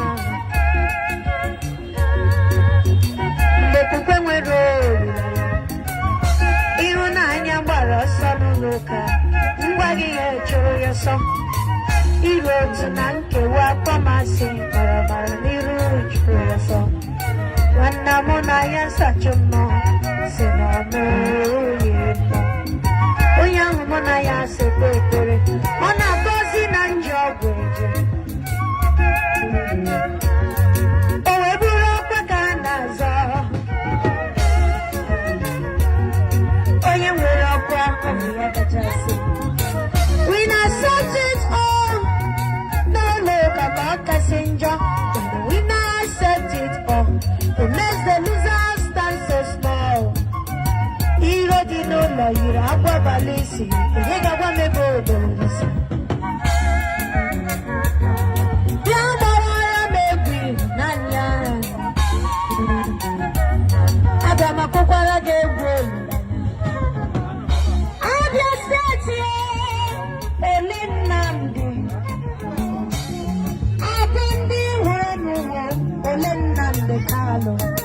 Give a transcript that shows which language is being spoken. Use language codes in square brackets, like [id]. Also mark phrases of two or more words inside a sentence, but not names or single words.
[ig] mgbe okwukwe nwere olileanya ịhụnanya gbara ọsọ n'ụlọ ụka ngwa gị ya chụrụ ya ọsọ iru otu na nkewa akpọmasị barabara n'iru chụrụ ya ọsọ nwanna mụ na ya nsacha mmụọ si na ọmụoye mmụọ onye ahụ mụ na ya sekwa ekpere ọ na-agọzi na njọ ọgwụ eje o wee bụrụ ọkwa ka a na-azọ onye nwere ọkwa ọbụ ya kachasị we na- [en] accept it all [ig] n'ụlọ ụka ka ọ kasị njọ we na- [en] accept it all it makes the loser stand so small [ig] iro dị n'ụlọ yiri akwa abalị isi onye ga-agwa m ebe obodo si bịa gbawara m egwu ịhụnanya aga m akụkwara gị egwu Abia steeti ele Nnamdi abụ ndị hụrụ n'ụwa ole Nnamdi Kanu